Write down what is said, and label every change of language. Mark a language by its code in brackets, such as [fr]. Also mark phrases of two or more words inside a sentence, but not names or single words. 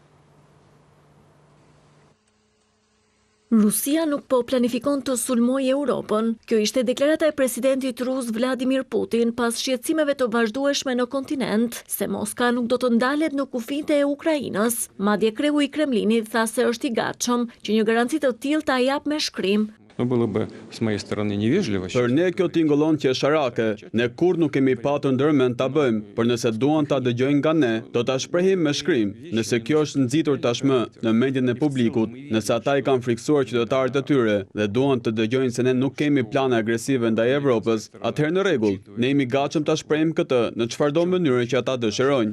[sq] Rusia nuk po planifikon të sulmojë Europën. Kjo ishte deklarata e presidentit rus Vladimir Putin pas shqetësimeve të vazhdueshme në kontinent se Moska nuk do të ndalet në kufijtë e Ukrainës. Madje kreu i Kremlinit tha se është i gatshëm që një garanci të tillë ta jap me shkrim. [ru] Но было бы с моей стороны невежливо. [sq] Për ne kjo tingëllon qesharake, ne kur nuk kemi patur ndërmend ta bëjmë, por nëse duan ta dëgjojnë nga ne, do ta shprehim me shkrim. Nëse kjo është nxitur tashmë në mendjen e publikut, nëse ata i kanë friksuar qytetarët e tyre dhe duan të dëgjojnë se ne nuk kemi plane agresive ndaj Evropës, atëherë në rregull, ne jemi gatshëm ta shprehim këtë në çfarëdo mënyrë që ata dëshirojnë.